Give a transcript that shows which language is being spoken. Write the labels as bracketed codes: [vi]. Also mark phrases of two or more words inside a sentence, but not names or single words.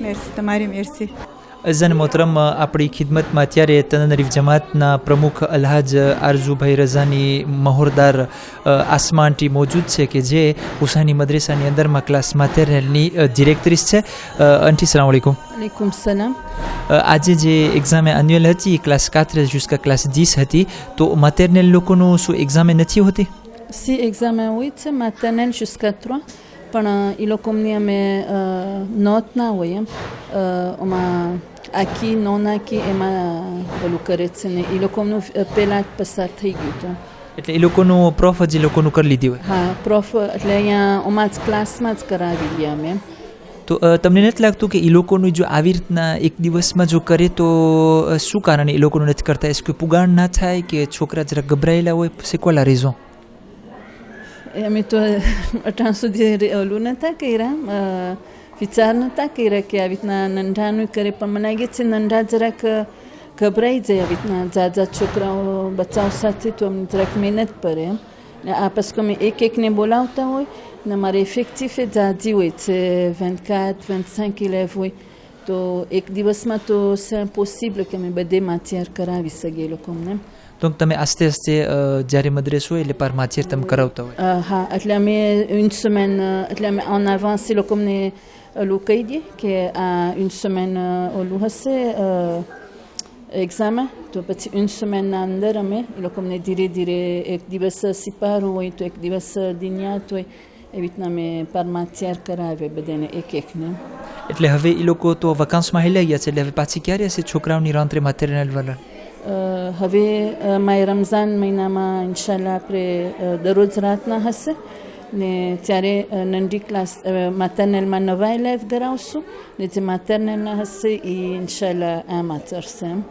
[gu] merci તમારી merci. અઝન મોહતરમ આપણી ખિદમતમાં અત્યારે તનરીફ જમાતના પ્રમુખ અલ્હાજ આરઝુભાઈ રઝાની મહોરદાર આસમા આંટી મૌજૂદ છે કે જે હુસૈની મદ્રેસાની અંદરમાં ક્લાસ માટેરિયલની ડિરેક્ટરીસ છે. આંટી [ar] سلام عليكم. عليكم سلام. [gu] આજે જે એક્ઝામ એન્યુઅલ હતી ક્લાસ 4 [fr] jusqu'à classe 10 [gu] હતી, તો maternelle લોકોનું શું એક્ઝામ નથી હોતી? [fr] Si examen [gu] હોય છે [fr] maternelle jusqu'à 3, [gu] પણ એ લોકોની અમે નોટ ના હોય એમ ઓમાં આખી નોન આખી એમાં ઓલું કરે છે ને એ લોકોનું પહેલાં જ પસાર થઈ ગયું હતું. એટલે એ લોકોનું પ્રોફ જ એ લોકોનું કરી લીધી હોય? હા, પ્રોફ એટલે અહીંયા ઓમાં જ ક્લાસમાં જ કરાવી લે અમે એમ. તો તમને નથી લાગતું કે એ લોકોનું જો આવી રીતના એક દિવસમાં જો કરે તો શું કારણે એ લોકોનું નથી કરતા? એસ કે પુગાણ ના થાય કે છોકરા જરા ગભરાયેલા હોય? [fr] c'est quoi la raison? [gu] અમે તો અટાણ સુધી ઓલું નહોતા કર્યા, વિચાર નહોતા કર્યા કે આવી રીતના નંઢાનું કરે, પણ મને લાગે છે નંઢા જરાક ગભરાઈ જાય આવી રીતના જાજા છોકરાઓ બચ્ચાઓ સાથે, તો અમને જરાક મહેનત પડે એમ. ને આ પછી અમે એકને બોલાવતા હોય ને અમારે ઇફેક્ટિવ જાજી હોય છે 24-25 élèves હોય, તો એક દિવસમાં તો [fr] c'est impossible [gu] કે અમે બધે માથિયાર કરાવી શકીએ એ લોકોને એમ. તો તમે આસ્તે આસ્તે જ્યારે મદ્રેસ હોય એટલે પાર માથિયાર તમે કરાવતા હોય? હા, એટલે અમે [fr] une semaine [gu] એટલે અમે [fr] en avance [gu] એ લોકોને ઓલું કહી દઈએ કે આ [fr] une semaine [gu] ઓલું હશે એક્ઝામ, તો પછી [fr] une semaine [gu] ના અંદર અમે એ લોકોને ધીરે ધીરે એક દિવસ સિપારું હોય તો એક દિવસ દિનિયાત હોય, એવી રીતના અમે પાર માથિયાર કરાવીએ બધાને એકને. એટલે હવે એ લોકો તો વકાન્સમાં હેલાઈ ગયા છે, એટલે હવે પાછી ક્યારે હશે છોકરાઓની રાંત્રે માટેરિયલ વાળા? હવે માય રમઝાન મહિનામાં ઇન્શાલ્લાહ આપણે દરરોજ રાતના હશે ને ત્યારે નંઢી ક્લાસ માટર્નલમાં નવા એલેવ કરાવશું ને જે માટર્નલના હશે એ ઇન્શાલ્લાહ આમાં ચડશે એમ.